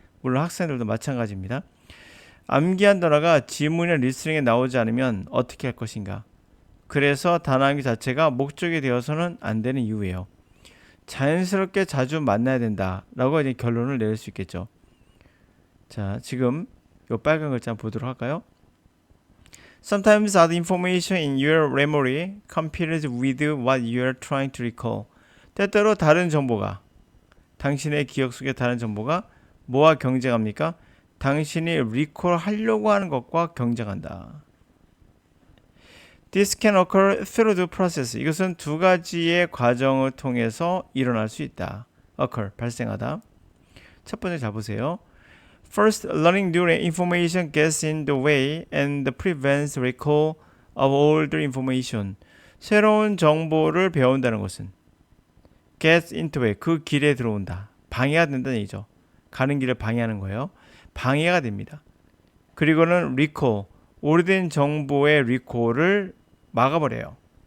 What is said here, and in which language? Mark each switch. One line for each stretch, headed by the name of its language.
Korean: 물론 학생들도 마찬가지입니다. 암기한 단어가 지문이나 리스닝에 나오지 않으면 어떻게 할 것인가? 그래서 단어 암기 자체가 목적이 되어서는 안 되는 이유예요. 자연스럽게 자주 만나야 된다라고 이제 결론을 내릴 수 있겠죠. 자, 지금 이 빨간 글자 한번 보도록 할까요?
English: Sometimes other information in your memory competes with what you are trying to recall.
Korean: 때때로 다른 정보가 당신의 기억 속의 다른 정보가 뭐와 경쟁합니까? 당신이 recall 하려고 하는 것과 경쟁한다.
English: This can occur through the process.
Korean: 이것은 두 가지의 과정을 통해서 일어날 수 있다. occur, 발생하다. 첫 번째 잘 보세요. First, learning new information gets in the way and prevents recall of older information. 새로운 정보를 배운다는 것은
English: gets into way,
Korean: 그 길에 들어온다. 방해가 된다는 얘기죠. 가는 길을 방해하는 거예요. 방해가 됩니다. 그리고는 recall, 오래된 정보의 recall을 막아버려요.